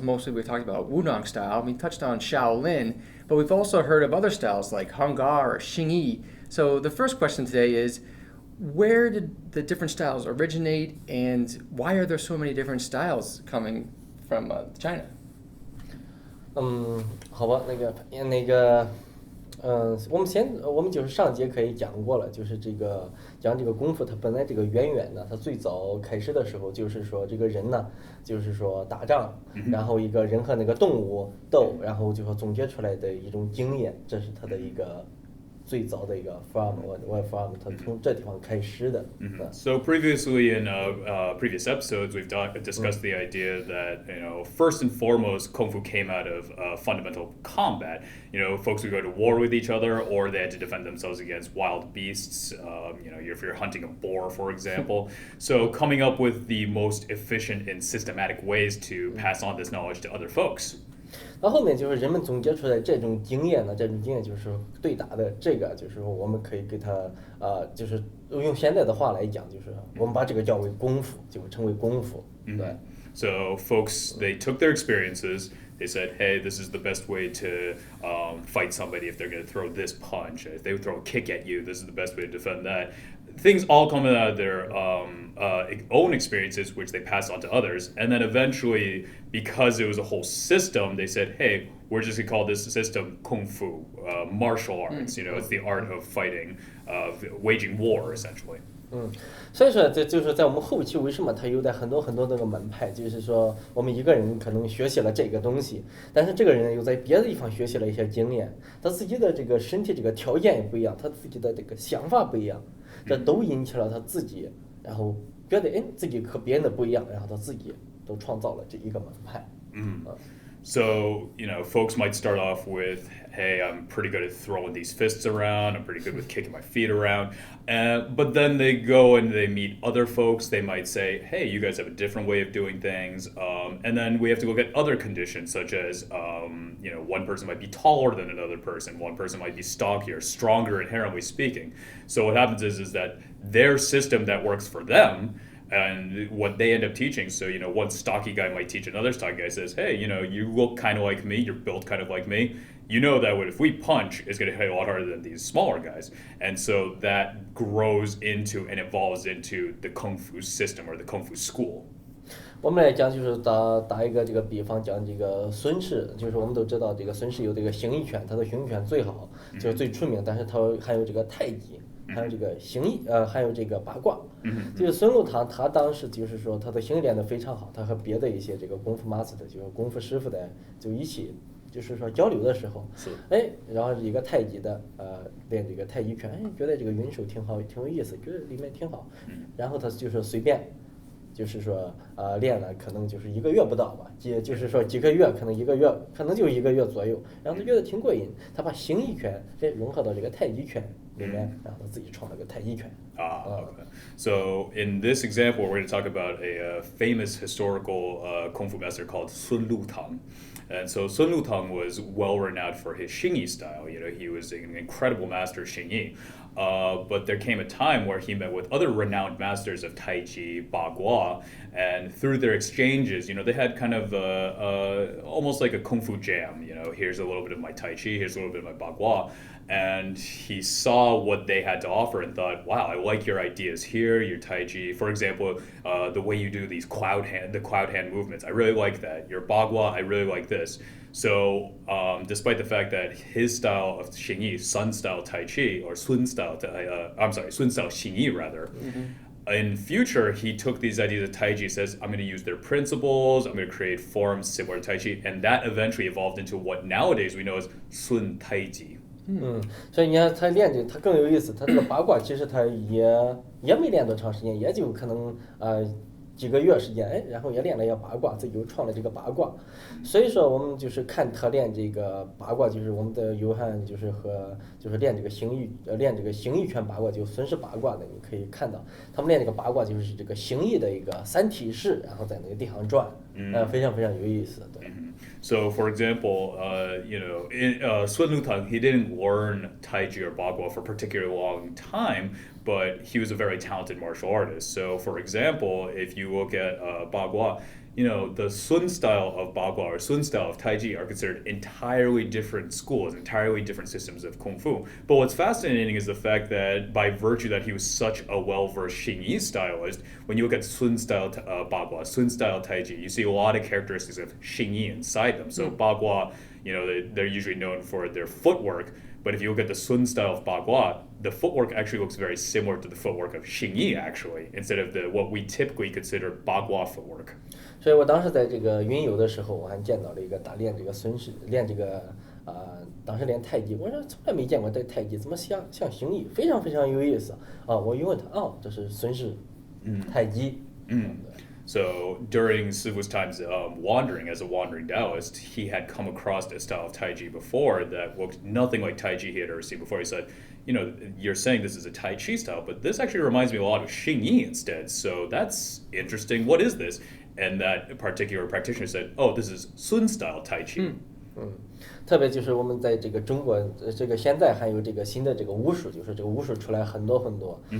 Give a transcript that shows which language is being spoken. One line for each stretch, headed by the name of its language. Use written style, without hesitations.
English: Mostly we talked about Wudang style. We touched on Shaolin, but we've also heard of other styles like Hunggar or Xingyi. So the first question today is, where did the different styles originate, and why are there so many different styles coming from China?
Chinese: 好吧，我们就是上节可以讲过了，就是讲这个功夫，它本来这个渊源呢，它最早开始的时候就是说这个人呢，就是说打仗，然后一个人和那个动物斗，然后就说总结出来的一种经验，这是它的一个最早的一个 from 它从这地方开始的。
English: So previously in previous episodes, we've discussed the idea that first and foremost, Kung Fu came out of fundamental combat. Folks would go to war with each other, or they had to defend themselves against wild beasts. If you're hunting a boar, for example. So coming up with the most efficient and systematic ways to pass on this knowledge to other folks.
Chinese: 那后面就是人们总结出来这种经验呢，这种经验就是对打的这个，就是说我们可以给它就是用现在的话来讲，就是我们把这个叫为功夫，就称为功夫。对。
English: So folks, they took their experiences. They said, hey, this is the best way to fight somebody if they're going to throw this punch. If they would throw a kick at you, this is the best way to defend that. Things all coming out of their own experiences, which they passed on to others. And then eventually, because it was a whole system, they said, hey, we're just going to call this system Kung Fu, martial arts. It's the art of fighting, of waging war, essentially.
Chinese: 所以说这就是在我们后期为什么它有的很多那个门派，就是说我们一个人可能学习了这个东西，但是这个人又在别的地方学习了一些经验，他自己的这个身体这个条件也不一样，他自己的这个想法不一样，这都引起了他自己，然后觉得自己和别人的不一样，然后他自己都创造了这一个门派。
English: So, folks might start off with, hey, I'm pretty good at throwing these fists around. I'm pretty good with kicking my feet around. But then they go and they meet other folks. They might say, hey, you guys have a different way of doing things. And then we have to look at other conditions, such as, one person might be taller than another person. One person might be stockier, stronger inherently speaking. So what happens is that their system that works for them and what they end up teaching. So, one stocky guy might teach another stocky guy, says, hey, you look kind of like me, you're built kind of like me. You know that if we punch, it's going to hit a lot harder than these smaller guys. And so that grows into and evolves into the Kung Fu system or the Kung Fu school.
Chinese: 我们来讲，就是打一个这个比方，讲这个孙氏，就是我们都知道这个孙氏有这个形意拳，他的形意拳最好，就是最出名，但是他还有这个太极。还有这个形意，还有这个八卦。就是孙禄堂，他当时就是说他的形意练得非常好，他和别的一些这个功夫 master 就是功夫师傅的就一起，就是说交流的时候，然后一个太极的，练这个太极拳，觉得这个运手挺好，挺有意思，觉得里面挺好，然后他就是随便。就是说，练了可能就是1个月不到吧，就是说几个月，可能1个月，可能就1个月左右，然后他觉得挺过瘾，他把形意拳融合到这个太极拳里面，然后他自己创了个太极拳。
English: Okay. So in this example, we're going to talk about a famous historical Kung Fu master called Sun Lutang. And so Sun Lutang was well renowned for his Xingyi style. He was an incredible master of Xingyi. But there came a time where he met with other renowned masters of Tai Chi, Bagua, and through their exchanges, they had kind of almost like a Kung Fu jam. Here's a little bit of my Tai Chi, here's a little bit of my Bagua. And he saw what they had to offer and thought, wow, I like your ideas here, your Tai Chi. For example, the way you do these cloud hand movements, I really like that. Your Bagua, I really like this. So, despite the fact that his style of Xingyi, Sun style Tai Chi, or Sun style Xingyi rather, in future, he took these ideas of Tai Chi, says, I'm going to use their principles, I'm going to create forms similar to Tai Chi, and that eventually evolved into what nowadays we know as Sun Tai Chi.
Chinese: 所以你看他练这他更有意思，他这个八卦其实他也没练多长时间，也就可能几个月时间，哎，然后也练了一个八卦，自己又创了这个八卦。所以说我们就是看他练这个八卦，就是我们的约翰就是练这个形意拳八卦，就孙氏八卦的，你可以看到他们练这个八卦就是这个形意的一个三体式，然后在那个地上转，非常非常有意思，对。
English: So, for example, Sun Lutang, he didn't learn Tai Chi or Bagua for a particularly long time, but he was a very talented martial artist. So, for example, if you look at Bagua, the Sun style of Bagua or Sun style of Tai Chi are considered entirely different schools, entirely different systems of Kung Fu. But what's fascinating is the fact that by virtue that he was such a well-versed Xing stylist, when you look at Sun style Bagua, Sun style Tai Chi, you see a lot of characteristics of Xing inside them. So Bagua, they're usually known for their footwork, but if you look at the Sun style of Bagua, the footwork actually looks very similar to the footwork of Xing actually, instead of what we typically consider Bagua footwork.
Chinese: 所以我当时在这个云游的时候，我还见到了一个打练这个孙氏，练这个当时练太极，我说从来没见过这太极怎么像形意，非常非常有意思啊！我一问他，这是孙氏太极。
English: So during Sifu's times wandering as a wandering Daoist, he had come across a style of Tai Chi before that looked nothing like Tai Chi he had ever seen before. He said, you're saying this is a Tai Chi style, but this actually reminds me a lot of Xing Yi instead. So that's interesting. What is this? And that particular practitioner said, oh, this is Sun style Tai Chi.
Chinese: 特别就是我们在这个中国，这个现在还有这个新的这个武术，就是这个武术出来很多很多。